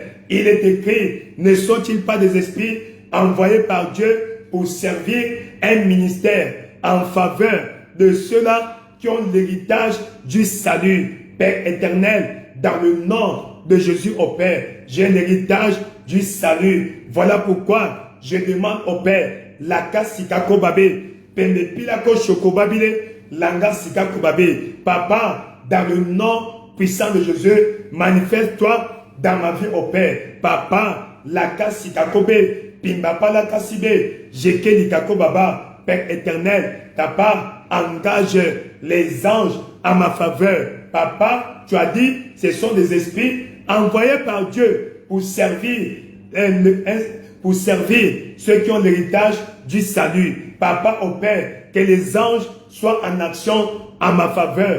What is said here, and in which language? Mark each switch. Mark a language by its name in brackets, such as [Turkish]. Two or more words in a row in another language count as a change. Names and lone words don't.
[French] Il est écrit, ne sont-ils pas des esprits envoyés par Dieu pour servir un ministère en faveur de ceux-là qui ont l'héritage du salut? Père éternel, dans le nom de Jésus au Père, j'ai l'héritage du salut. Voilà pourquoi je demande au Père, Laka Sikako Babé, Pembe Pilako Chokobabile, Langa Sikako Babé. Papa, dans le nom puissant de Jésus, manifeste-toi dans ma vie au Père. Papa, Laka Sikako Bé, Pimbapa Laka Sibé, Jeke Likako Baba. Père éternel, Papa, engage les anges à ma faveur. Papa, tu as dit, ce sont des esprits envoyés par Dieu pour servir ceux qui ont l'héritage du salut. Papa, au Père, que les anges soient en action à ma faveur.